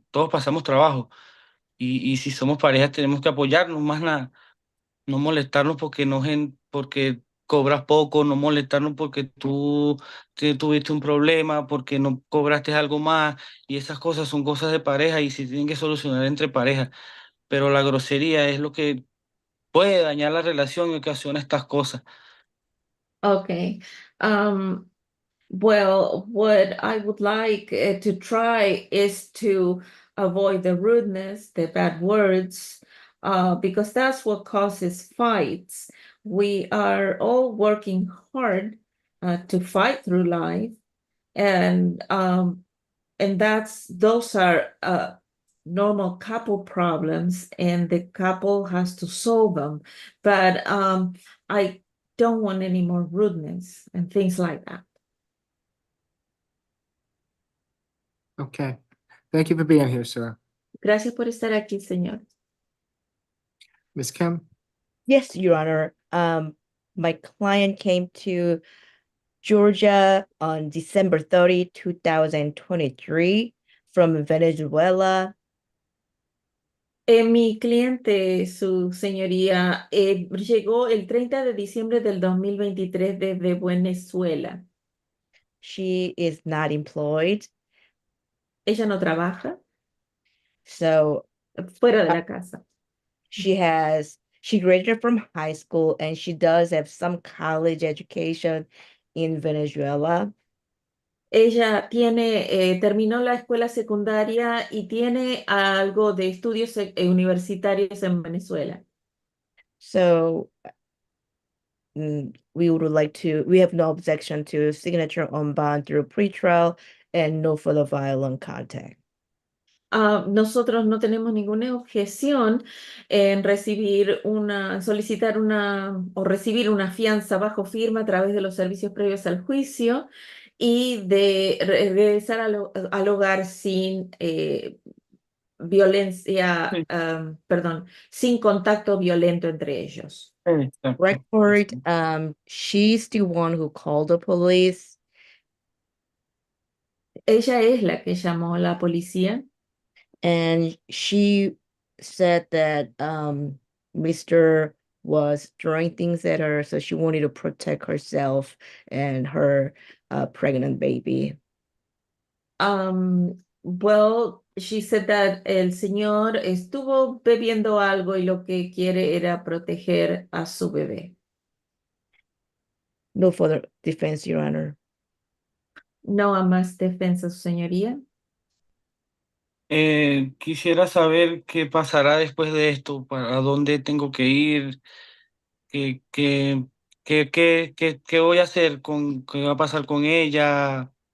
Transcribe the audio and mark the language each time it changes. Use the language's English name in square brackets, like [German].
[Spanish] pasamos trabajo y si somos parejas tenemos que apoyarnos, más nada, no molestarnos porque cobras poco, no molestarnos porque tú tuviste un problema, porque no cobraste algo más, y esas cosas son cosas de pareja y se tienen que solucionar entre parejas, pero la grosería es lo que puede dañar la relación y ocasiona estas cosas. [English] Okay. Well, what I would like to try is to avoid the rudeness, the bad words, because that's what causes fights. We are all working hard to fight through life, and those are normal couple problems, and the couple has to solve them. But I don't want any more rudeness and things like that. Okay. Thank you for being here, sir. [Spanish] Gracias por estar aquí, señor. [English] Ms. Kim? Yes, Your Honor. My client came to Georgia on December 30, 2023 from Venezuela. [Spanish] Mi cliente, su señoría, llegó el 30 de diciembre del 2023 desde Venezuela. [English] She is not employed. [Spanish] Ella no trabaja. [English] So [Spanish] fuera de la casa. [English] She graduated from high school and she does have some college education in Venezuela. [Spanish] Ella terminó la escuela secundaria y tiene algo de estudios universitarios en Venezuela. [English] So we have no objection to signature on bond through pretrial and no further violent contact. [Spanish] Nosotros no tenemos ninguna objeción en solicitar o recibir una fianza bajo firma a través de los servicios previos al juicio y de regresar al hogar sin violencia, Sí, perdón, sin contacto violento entre ellos. exacto. [English] Record, she's the one who called the police. [Spanish] Ella es la que llamó a la policía. [English] And she said that Mr. was throwing things at her, so she wanted to protect herself and her pregnant baby. Well, she said that [Spanish] el señor estuvo bebiendo algo y lo que quiere era proteger a su bebé. [English] No further defense, Your Honor. [Spanish] No a más defensa, su señoría. Quisiera saber qué pasará después de esto, para dónde tengo que ir, qué, qué, qué voy a hacer qué va a pasar con ella.